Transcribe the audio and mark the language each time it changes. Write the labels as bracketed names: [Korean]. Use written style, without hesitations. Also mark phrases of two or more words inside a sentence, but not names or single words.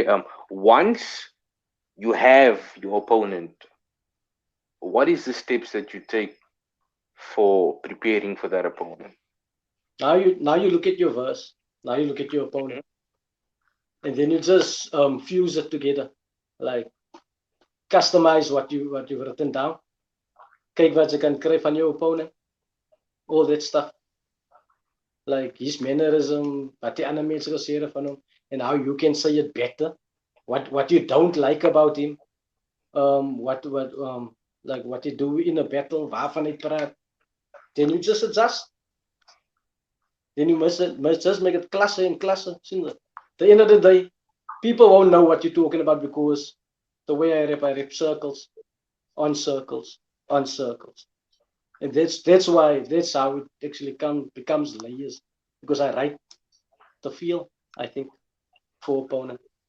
[English] Once you have your opponent, what is the steps that you take for preparing for that opponent? Now you look at your verse. Now you look at your opponent. And then you just fuse it together, like customize what you've written down. [Afrikaans] Kyk wat jy kan kry van jou opponent, [English] all that stuff, like his mannerism, [Afrikaans] wat die ander mense gesê het van hom, [English] and how you can say it better. What you don't like about him, like what you do in a battle, [Afrikaans] waarvan hy praat. [English] Then you just adjust. Then you must just make it classer and classer. At the end of the day, people won't know what you're talking about because the way I rap circles on circles on circles. And that's how it actually becomes layers, because I write the feel, I think, for opponent.